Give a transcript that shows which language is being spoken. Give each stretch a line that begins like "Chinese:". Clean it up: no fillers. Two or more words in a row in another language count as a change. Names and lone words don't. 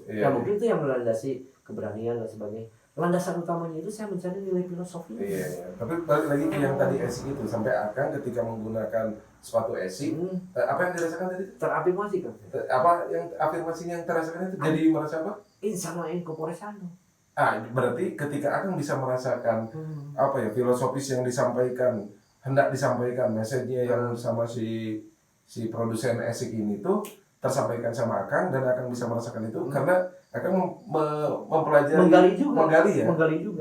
Indonesian: Ya mungkin itu yang melandasi keberanian dan sebagainya. Landasan utamanya itu saya mencari nilai filosofi. Tapi balik lagi ke yang tadi Asics itu, sampai Akang ketika menggunakan sepatu Asics, apa yang dirasakan tadi? Terafirmasi kan. Apa yang afirmasinya yang terasakan itu jadi merasa apa?
Latin: Insano incorpore sano.
Indonesian: Berarti ketika Akang bisa merasakan filosofis yang disampaikan, hendak disampaikan message-nya yang sama si produsen Asics ini tuh tersampaikan sama Akang, dan Akang bisa merasakan itu karena Akang mempelajari, menggali juga.